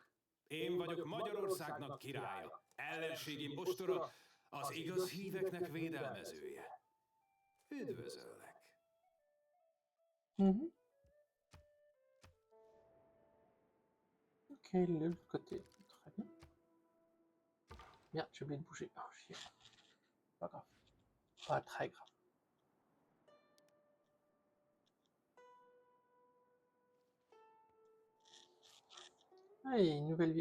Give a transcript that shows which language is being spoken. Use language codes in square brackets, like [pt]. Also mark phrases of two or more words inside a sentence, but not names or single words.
[hu] Én vagyok Magyarországnak királya, ellenségim ostora, az igaz híveknek védelmezője. Üdvözöllek. [fr] mhm. Ok, il est de l'autre côté. Très bien. Merde, j'ai oublié de bouger. Oh, chier. Pas grave. Pas très grave. Ah, il y a une nouvelle ville.